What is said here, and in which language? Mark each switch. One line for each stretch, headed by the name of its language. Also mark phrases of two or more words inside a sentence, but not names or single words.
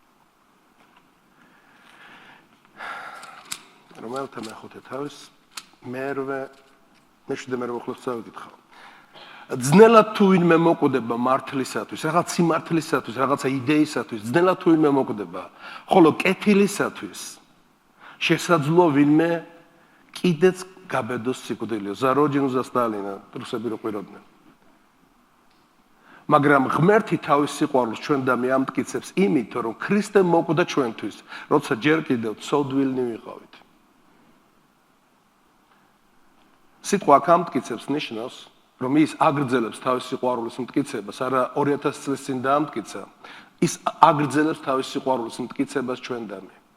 Georgian: რომელთა მეხუთე თავის მეშვიდე მოხლოს წავიკითხავ. ძნელად თუ ვინმე მოკვდება მართლისათვის, რაღაც სიმართლისათვის, რაღაცა იდეისათვის, ძნელად თუ ვინმე მოკვდება, ხოლო კეთილისათვის შესაძლოა ვინმე კიდეც გაბედოს სიკვდილიო.
Russian: Зарожден за Сталина,
Georgian: რუსები რო ყვიროდნენ. მაგრამ ღმერთი თავის სიყვარულს ჩვენდამე ამტკიცებს იმით, რომ ქრისტემ მოკვდა ჩვენთვის, როცა ჯერ კიდევ ცოდვილნი ვიყავით. სიტყვა აქ ამტკიცებს ნიშნავს, რომ ის აგრძელებს თავის სიყვარულის მტკიცებას, არა 2000 წლის წინ დაამტკიცა, ის აგრძელებს თავის სიყვარულის მტკიცებას ჩვენდამე.